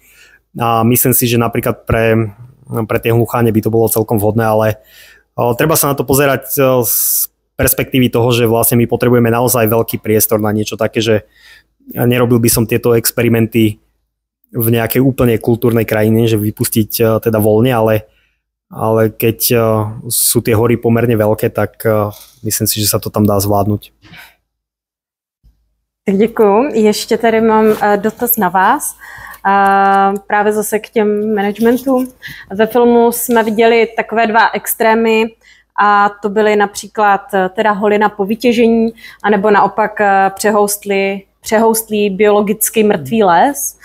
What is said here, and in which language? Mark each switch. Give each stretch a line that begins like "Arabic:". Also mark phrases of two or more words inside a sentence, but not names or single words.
Slovak: A myslím si, že napríklad pre tie hlucháne by to bolo celkom vhodné, ale treba sa na to pozerať z perspektívy toho, že vlastne my potrebujeme naozaj veľký priestor na niečo také, že nerobil by som tieto experimenty v nejakej úplne kultúrnej krajine, že vypustiť teda voľne, ale keď sú tie hory pomerne veľké, tak myslím si, že sa to tam dá zvládnuť.
Czech: Tak děkuju. Ještě tady mám dotaz na vás. Právě zase k těm managementům. Ve filmu jsme viděli takové dva extrémy a to byly například teda holina po vytěžení anebo naopak přehoustlý biologicky mrtvý les.